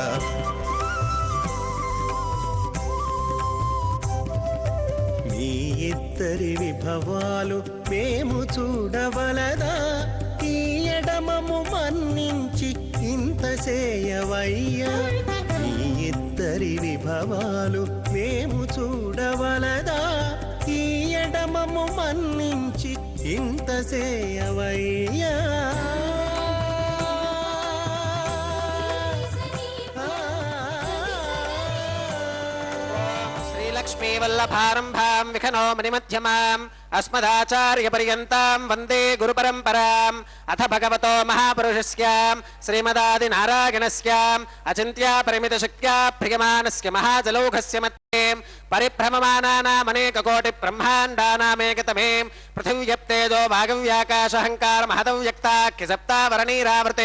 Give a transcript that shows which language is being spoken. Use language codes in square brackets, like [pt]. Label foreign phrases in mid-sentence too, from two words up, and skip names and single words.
[te] మీ ఇద్దరి విభవాలు మేము చూడవలదా ఈ ఎడమము మన్నించి ఇంత సేయవయ్యా మీ ఇద్దరి విభవాలు మేము చూడవలదా ఈ ఎడమము మన్నించి ఇంత సేయవయ్యా [sa] శ్రీలక్ష్మీవల్లభారంభాం విఖనో మణిమధ్యమాం अस्मदाचार्यपर्यन्तां वन्दे गुरुपरम्पराम् अथ भगवतो महापुरुषस्यां श्रीमदादिनारायणस्याम् अचिन्त्यापरिमितशक्त्या प्रियमानस्य महाजलौघस्य मध्ये परिभ्रममानानामनेककोटिब्रह्माण्डानामेकतमे पृथिव्यप्तेजो वागव्याकाशहङ्कारमहदव्यक्ताख्यसप्तावरणीरावृते